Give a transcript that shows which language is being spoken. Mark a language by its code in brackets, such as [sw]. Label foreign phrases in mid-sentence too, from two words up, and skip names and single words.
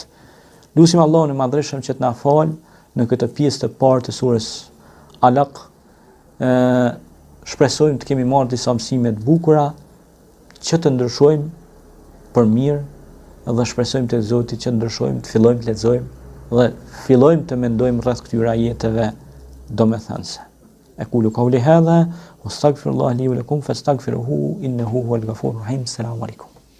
[sq] Lutim Allahun e Madhreshëm që të na falë në këtë pjesë të parë të surës Alaq. Shpresojmë të kemi marrë disa mësime të bukura që të ndryshojmë për mirë, dhe shpresojmë tek Zoti që ndryshojmë, të fillojmë të lexojmë dhe fillojmë të mendojmë rreth këtyre ajeteve domethënëse. [ar] أقول قولي هذا وأستغفر الله لي ولكم فاستغفروه إنه هو الغفور الرحيم. السلام عليكم.